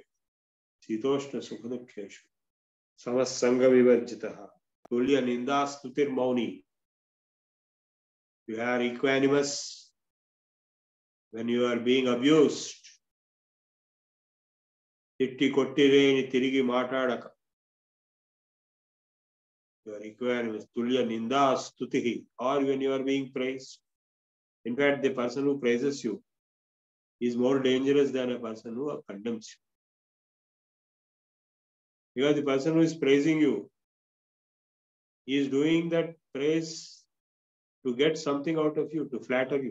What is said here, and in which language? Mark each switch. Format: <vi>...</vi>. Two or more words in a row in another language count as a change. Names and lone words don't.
<sa>शीतोष्ण सुखदुःखेषु। समसङ्ग विवर्जितः. तुल्य निन्दा स्तुतिर् मौनी.</sa> <en>You are equanimous when you are being abused.</en> <te>తిట్టి కొట్టిరేని తిరిగి మాటాడక.</te> <en>You are equanimous.</en> <sa>तुल्य निन्दा स्तुतिः.</sa> <en>Or when you are being praised. In fact, the person who praises you is more dangerous than a person who condemns you. Because the person who is praising you, he is doing that praise to get something out of you, to flatter you.</en>